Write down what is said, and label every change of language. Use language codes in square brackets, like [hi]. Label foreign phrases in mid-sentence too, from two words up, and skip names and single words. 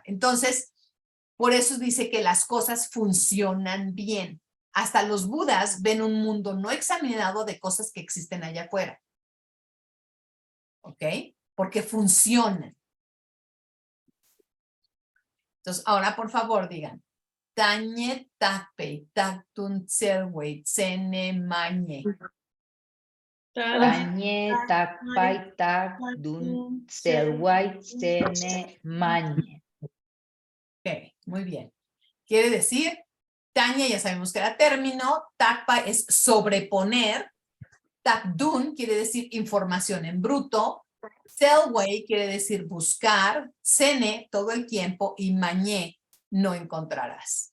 [es] Entonces, por eso dice que las cosas funcionan bien. Hasta los budas ven un mundo no examinado de cosas que existen allá afuera. ¿Ok? Porque funcionan. Entonces, ahora por favor digan, [bo] ཐ་སྙད་བཏགས་པའི་བཏགས་དོན་བཙལ་བའི་ཚེ་ན་མ་རྙེད. ཐ་སྙད་བཏགས་པའི་བཏགས་དོན་བཙལ་བའི་ཚེ་ན་མ་རྙེད. [es] Ok, muy bien. Quiere decir, Tañe ya sabemos que era término, takpa es sobreponer, takdun quiere decir información en bruto, selwei quiere decir buscar, tsene todo el tiempo y mañe no encontrarás.